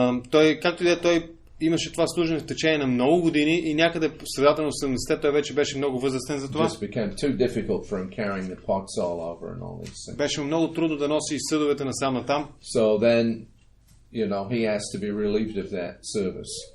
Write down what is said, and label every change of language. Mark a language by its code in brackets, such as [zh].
[bg] Той, както и да е, той имаше това служене в течение на много години и някъде в средата на 80-те той вече беше много възрастен за това. [en] Just became too difficult for him carrying the pots all over and all these things. [bg] Беше много трудно да носи съдовете насам натам. [en] So then, he has to be relieved of that service.